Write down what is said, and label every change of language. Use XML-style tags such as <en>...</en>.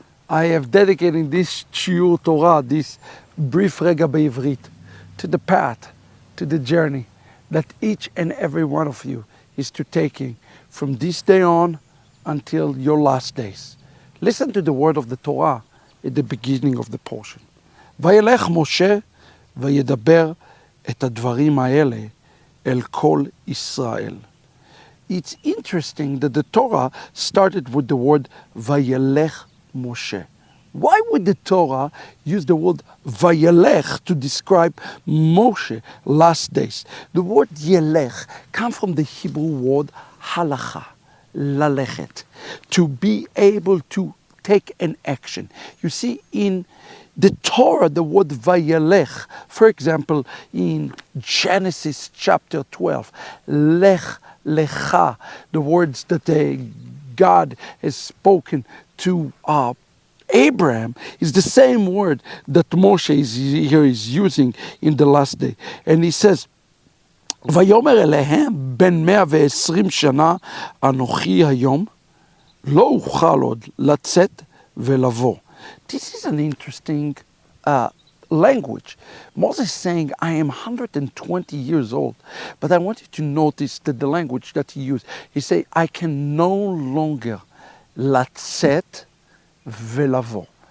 <en>I have dedicated this Shiur Torah, this brief Regah Bivrit, to the path, to the journey that each and every one of you is to taking from this day on until your last days. Listen to the word of the Torah at the beginning of the portion.</en> <he>וילך משה וידבר את הדברים האלה אל כל ישראל.</he> <en>It's interesting that the Torah started with the word וילך Moshe. Why would the Torah use the word Vayelech to describe Moshe last days? The word Yelech comes from the Hebrew word halacha, lalechet, to be able to take an action. You see, in the Torah, the word Vayelech, for example, in Genesis chapter 12, Lech Lecha, the words that God has spoken to Abraham, is the same word that Moshe is using in the last day. And he says,</en> <he>ויאמר אליהם בן 120 שנה אנוכי היום לא אוכל עוד לצאת ולבוא.</he> <en>This is an interesting language. Moses is saying, I am 120 years old, but I want you to notice that the language that he used, he said, I can no longer</en> <he>לצאת ולבוא.</he>